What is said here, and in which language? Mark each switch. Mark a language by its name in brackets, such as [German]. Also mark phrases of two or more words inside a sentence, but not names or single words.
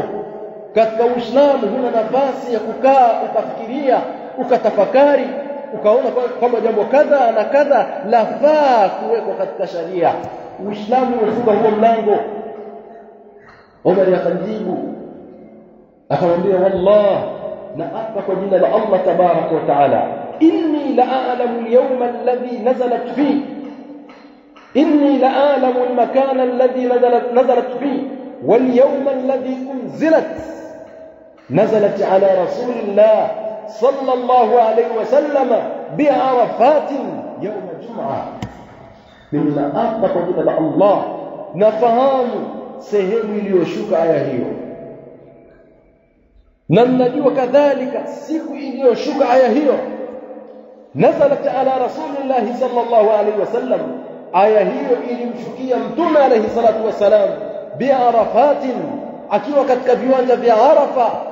[Swahili] Katika Uislamu huna nafasi ya kukaa ukafikiria, ukatafakari, ukaona kwamba jambo kadha na kadha lafaa kuwekwa katika sharia. Uislamu umefunga huo mlango. Umar akajibu akamwambia, wallah, na apa kwa jina la [Arabic] الله تبارك وتعالى إني لأعلم اليوم الذي نزلت في إني لأعلم المكان الذي نزلت في واليوم الذي نزلت على رسول الله صلى الله عليه وسلم بعرفات يوم الجمعة. [Swahili] Mimi naapa kwa jina la Allah, nafahamu sehemu iliyoshuka aya hiyo, na najua kadhalika siku iliyoshuka aya hiyo, [Arabic] نزلت على رسول الله صلى الله عليه وسلم, [Swahili] aya hiyo ilimshukia mtume [Arabic] عليه الصلاة والسلام بعرفات, [Swahili] akiwa katika viwanja vya Arafa,